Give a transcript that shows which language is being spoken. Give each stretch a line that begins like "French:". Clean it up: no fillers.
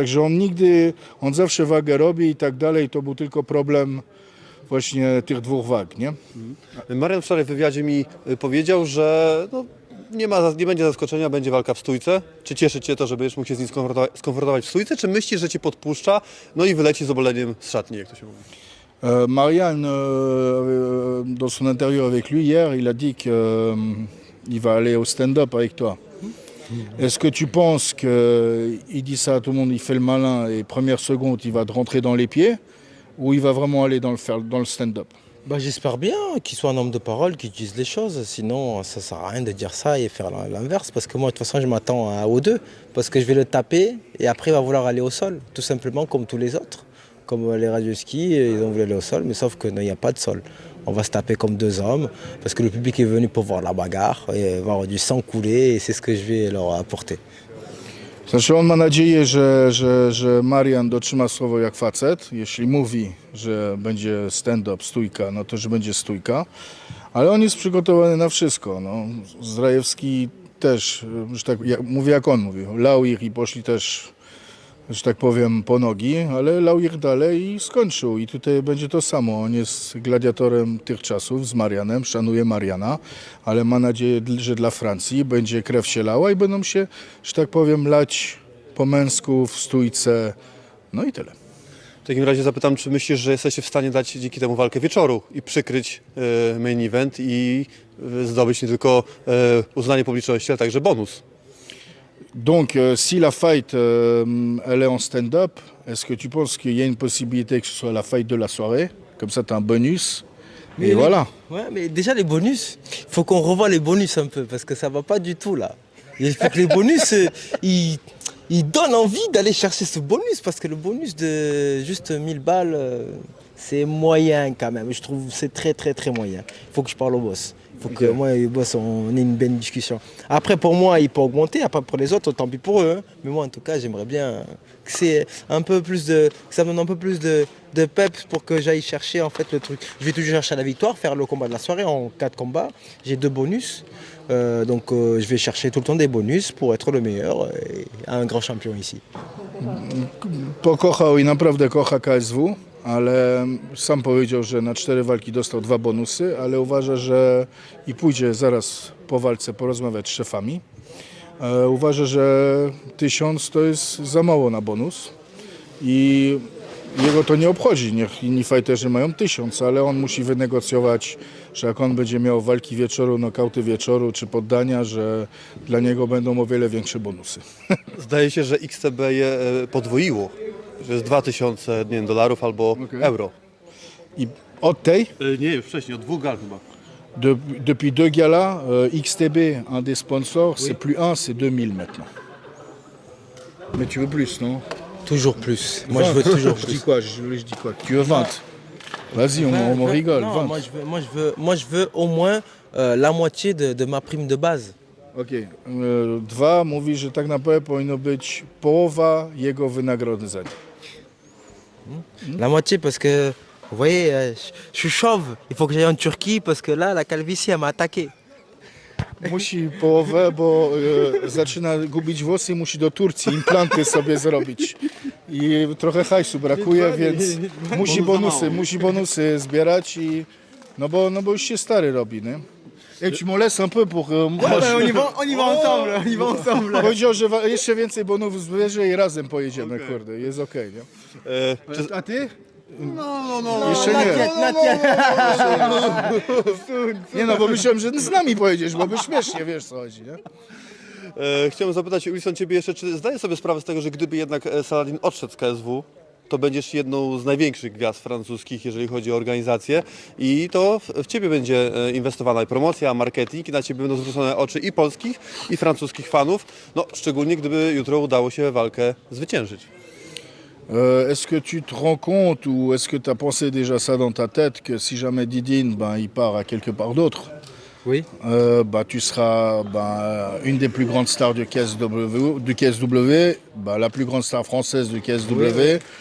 Polish: Także on zawsze wagę robi i tak dalej, to był tylko problem właśnie tych dwóch wag, nie? Marian wczoraj w wywiadzie mi powiedział, że no, nie będzie zaskoczenia, będzie walka w stójce. Czy cieszy Cię to, że będziesz mógł się z nim skonfrontować w stójce, czy myślisz, że Cię podpuszcza, no i wyleci z oboleniem z szatni, jak to się mówi?
French: Marianne, dans son interview avec lui hier, il a dit qu'il va aller au stand-up avec toi. Est-ce que tu penses qu'il dit ça à tout le monde, il fait le malin et première seconde, il va te rentrer dans les pieds ou il va vraiment aller dans le stand-up? Bah, j'espère bien qu'il soit un homme de parole, qu'il dise les choses. Sinon, ça sert à rien de dire ça et faire l'inverse. Parce que moi, de toute façon, je m'attends aux deux. Parce que je vais le taper et après, il va vouloir aller au sol. Tout simplement comme tous les autres. Comme les radioskis, ils ont voulu aller au sol, mais sauf qu'il n'y a pas de sol. On va se taper comme deux hommes, parce que le public est venu pour voir la bagarre et voir du sang couler, et c'est ce que je vais leur apporter.
Polish: Znaczy on ma nadzieję, że Marian dotrzyma słowo jak facet. Jeśli mówi, że będzie stand-up, stójka, no to że będzie stójka. Ale on jest przygotowany na wszystko. No. Zrajewski też, że tak, mówię jak on mówił, lał ich i poszli też, że tak powiem, po nogi, ale lał ich dalej i skończył. I tutaj będzie to samo. On jest gladiatorem tych czasów z Marianem, szanuje Mariana, ale ma nadzieję, że dla Francji będzie krew się lała i będą się, że tak powiem, lać po męsku w stójce. No i tyle. W takim razie zapytam, czy myślisz, że jesteście w stanie dać dzięki temu walkę wieczoru i przykryć main event i zdobyć nie tylko uznanie publiczności, ale także bonus?
French: Donc, si la fight, elle est en stand-up, est-ce que tu penses qu'il y a une possibilité que ce soit la fight de la soirée? Comme ça, tu as un bonus. Et voilà. Ouais, mais déjà les bonus, il faut qu'on revoie les bonus un peu, parce que ça va pas du tout là. Il faut que les bonus, ils donnent envie d'aller chercher ce bonus parce que le bonus de juste 1000 balles, c'est moyen quand même. Je trouve que c'est très très très moyen. Il faut que je parle au boss. Il faut que moi et le boss, on ait une belle discussion. Après, pour moi, il peut augmenter. Après, pour les autres, tant pis pour eux. Hein. Mais moi, en tout cas, j'aimerais bien que c'est un peu plus que ça me donne un peu plus de peps pour que j'aille chercher en fait le truc. Je vais toujours chercher la victoire, faire le combat de la soirée en 4 combats. J'ai 2 bonus. Donc je vais chercher tout le temps des bonus pour être le meilleur et un grand champion ici.
Polish: Pokochał i naprawdę kocha KSW, ale sam powiedział, że na 4 walki dostał 2 bonusy, ale uważa, że i pójdzie zaraz po walce porozmawiać z szefami. Uważa, że 1000 to jest za mało na bonus i jego to nie obchodzi, niech inni fajterzy mają 1000, ale on musi wynegocjować, że jak on będzie miał walki wieczoru, nokauty wieczoru czy poddania, że dla niego będą o wiele większe bonusy. Zdaje się, że XTB je podwoiło, że jest 2000 nie wiem, dolarów albo euro. I od tej, Nie, już wcześniej, od 2 gal chyba.
French: depuis 2 galas, XTB, un des sponsors, c'est plus 1, c'est 2000 maintenant. Mais tu veux plus, non? Toujours plus. Moi je veux toujours Je plus. dis quoi? Je dis quoi? Tu veux 20? Vas-y, on rigole, Non, 20. moi je veux au moins la moitié de ma prime de base.
Polish: Okej. 2 mówi, że tak naprawdę powinno być połowa jego wynagrodzenia.
French: La moitié parce que, vous voyez, je suis chauve. Il faut que j'aille en Turquie parce que là, la calvitie, elle m'a attaqué.
Polish: Musi połowę, bo zaczyna gubić włosy i musi do Turcji implanty sobie zrobić. I trochę hajsu brakuje, więc musi bonusy zbierać i no bo już się stary robi, nie?
French: Et tu me laisses un peu pour moi. On y va ensemble.
Polish: Powiedział, że jeszcze więcej bonusów zbierze i razem pojedziemy, kurde, jest okej, nie? A ty? No. Jeszcze nie. Nie no, bo myślałem, że z nami pojedziesz, bo by śmiesznie, wiesz co chodzi, nie? Chciałem zapytać, Wilson, ciebie jeszcze, czy zdajesz sobie sprawę z tego, że gdyby jednak Saladin odszedł z KSW, to będziesz jedną z największych gwiazd francuskich, jeżeli chodzi o organizację i to w ciebie będzie inwestowana i promocja, marketing i na ciebie będą zwrócone oczy i polskich, i francuskich fanów, no szczególnie gdyby jutro udało się walkę zwyciężyć. Est-ce que tu te rends compte ou est-ce que tu as pensé déjà ça dans ta tête que si jamais Didine il part à quelque part d'autre, Oui. tu seras une des plus grandes stars du KSW, la plus grande star française du KSW.